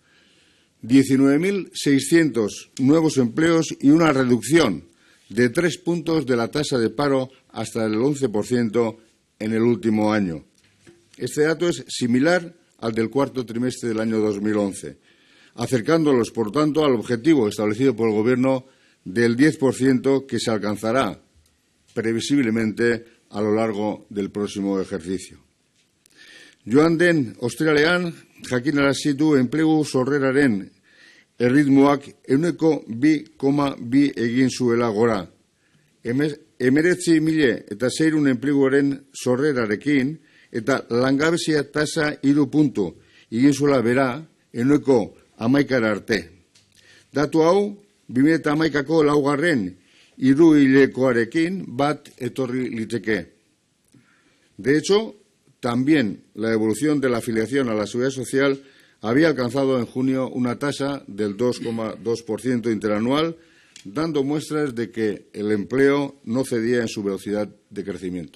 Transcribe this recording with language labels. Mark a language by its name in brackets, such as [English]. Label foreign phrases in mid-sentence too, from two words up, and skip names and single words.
[Spanish] 19.600 nuevos empleos y una reducción de 3 puntos de la tasa de paro hasta el 11% en el último año. Este dato es similar al del cuarto trimestre del año 2011, acercándolos, por tanto, al objetivo establecido por el Gobierno del 10% que se alcanzará previsiblemente a lo largo del próximo ejercicio. [Basque] Joan den ostiralean jakinarazi du enplegu sorreraren erritmoak 2,2 egin zuela gora. 19.600 enpleguaren sorrerarekin eta langabezia tasa 3 puntu egin zuela bera 11 arte. Datu hau 2011ko laugarren hiruhilekoarekin bat etorri liteke. [Spanish] De hecho, también la evolución de la afiliación a la Seguridad Social había alcanzado en junio una tasa del 2,2% interanual, dando muestras de que el empleo no cedía en su velocidad de crecimiento.